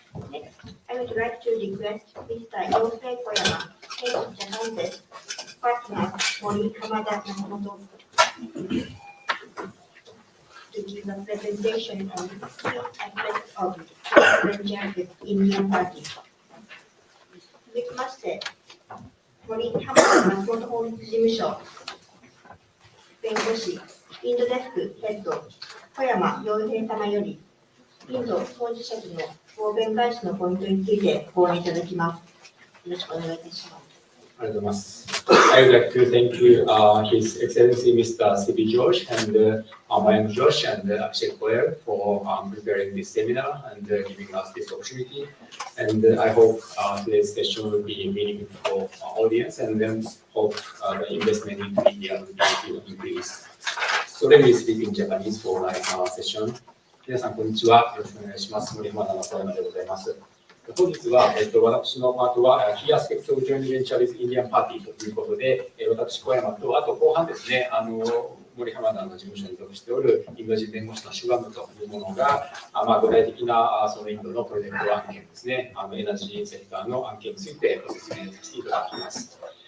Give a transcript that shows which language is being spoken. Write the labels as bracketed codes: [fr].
[en] Next, I would like to request Mr. Yosei Koyama, Head of Japan Desk, partner Mori Hamada Nakamoto, to give a presentation on key aspects of the Indian Party. [ja] 続きまして、森浜田松本法律事務所弁護士インドデスクヘッド小山洋平様よりインド当事者との答弁開始のポイントについて講演いただきます。よろしくお願いいたします。ありがとうございます。 [en] I would like to thank you, His Excellency Mr. C.B. George and Mayank Josh and Akshay Goyal for preparing this seminar and giving us this opportunity. And I hope today's session will be meaningful for our audience, and then hope the investment in India will increase. So let me speak in Japanese for my session. [ja] 皆さんこんにちは。よろしくお願いします。森山小山でございます。本日は、私のパートは [en] Key Aspects of Joint Venture with Indian Party [ja] ということで、私、小山と、あと後半ですね、森浜田の事務所に属しておるインド人弁護士のシュバムというものが、具体的なそのインドのプロジェクト案件ですね、エナジーセクターの案件についてご説明させていただきます。